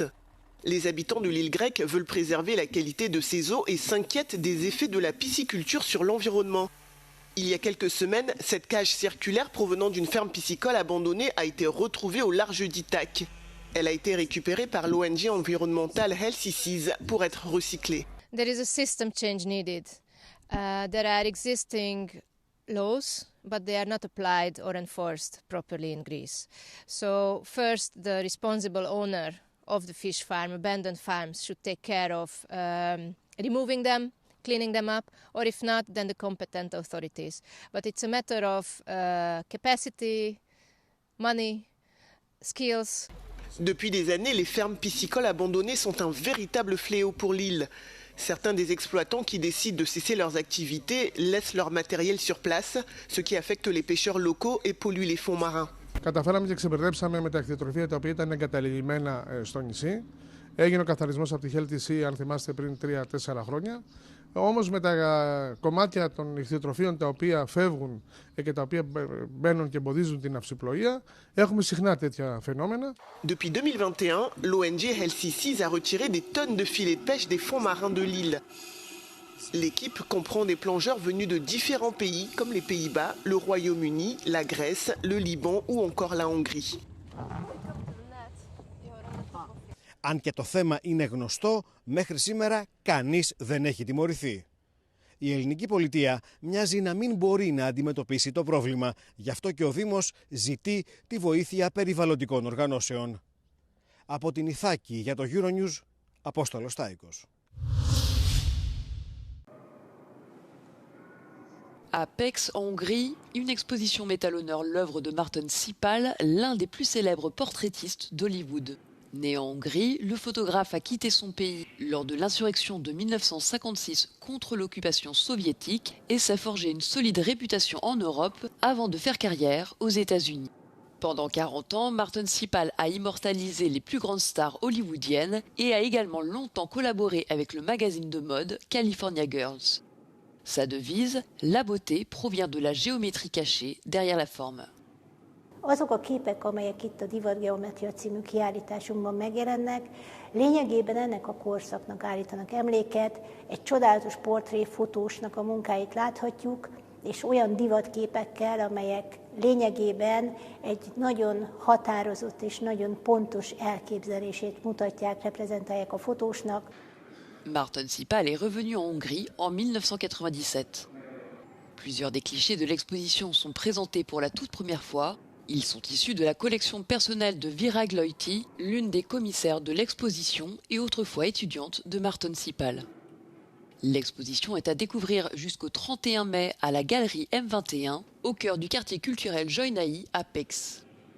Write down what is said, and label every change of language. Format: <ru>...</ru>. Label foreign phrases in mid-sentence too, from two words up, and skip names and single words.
<fr>Les habitants de l'île grecque veulent préserver la qualité de ses eaux et s'inquiètent des effets de la pisciculture sur l'environnement. Il y a quelques semaines, cette cage circulaire provenant d'une ferme piscicole abandonnée a été retrouvée au large d'Ithaque. Elle a été récupérée par l'ONG environnementale Healthy Seas pour être recyclée.</fr> <en>There is a system change needed. There are existing laws, but they are not applied or enforced properly in Greece. So first, the responsible owner of the fish farm, abandoned farms, should take care of removing them, cleaning them up, or if not, then the competent authorities. But it's a matter of capacity, money, skills.</en> <fr>Depuis des années, les fermes piscicoles abandonnées sont un véritable fléau pour l'île. Certains des exploitants qui décident de cesser leurs activités laissent leur matériel sur place, ce qui affecte les pêcheurs locaux et pollue les fonds marins.</fr> <el>Καταφέραμε και ξεπερδέψαμε με τα κτηνοτροφία τα οποία ήταν εγκαταλειμμένα στο νησί. Έγινε ο καθαρισμός από τη Healthy, αν θυμάστε, πριν 3-4 χρόνια. Όμως με τα κομμάτια των ηχθειοτροφίων τα οποία φεύγουν και τα οποία μπαίνουν και εμποδίζουν την αυσιπλοεία, έχουμε συχνά τέτοια φαινόμενα.</el> <fr>Depuis 2021, l'ONG Healthy Seas a retiré des tonnes de filets de pêche des fonds marins de l'île. L'équipe comprend des plongeurs venus de différents pays comme les Pays-Bas, le Royaume-Uni, la Grèce, le Liban ou encore la Hongrie.</fr> <el>Αν και το θέμα είναι γνωστό, μέχρι σήμερα κανείς δεν έχει τιμωρηθεί. Η ελληνική πολιτεία μοιάζει να μην μπορεί να αντιμετωπίσει το πρόβλημα, γι' αυτό και ο Δήμος ζητεί τη βοήθεια περιβαλλοντικών οργανώσεων. Από την Ιθάκη για το Euronews, Απόστολος Στάικος.</el> <fr>À Pécs, en Hongrie, une exposition met à l'honneur l'œuvre de Marton Sipal, l'un des plus célèbres portraitistes d'Hollywood. Né en Hongrie, le photographe a quitté son pays lors de l'insurrection de 1956 contre l'occupation soviétique et s'est forgé une solide réputation en Europe avant de faire carrière aux États-Unis. Pendant 40 ans, Marton Sipal a immortalisé les plus grandes stars hollywoodiennes et a également longtemps collaboré avec le magazine de mode California Girls. Sa devise, la beauté, provient de la géométrie cachée derrière la forme.</fr> <hu>Azok a képek, amelyek itt a Divatgeometria című kiállításunkban megjelennek, lényegében ennek a korszaknak állítanak emléket, egy csodálatos portréfotósnak a munkáit láthatjuk, és olyan divatképekkel, amelyek lényegében egy nagyon határozott és nagyon pontos elképzelését mutatják, reprezentálják a fotósnak.</hu> <fr>Marton Sipal est revenu en Hongrie en 1997. Plusieurs des clichés de l'exposition sont présentés pour la toute première fois. Ils sont issus de la collection personnelle de Vera Gloiti, l'une des commissaires de l'exposition et autrefois étudiante de Marton Sipal. L'exposition est à découvrir jusqu'au 31 mai à la galerie M21, au cœur du quartier culturel Joinaï à Pécs.</fr>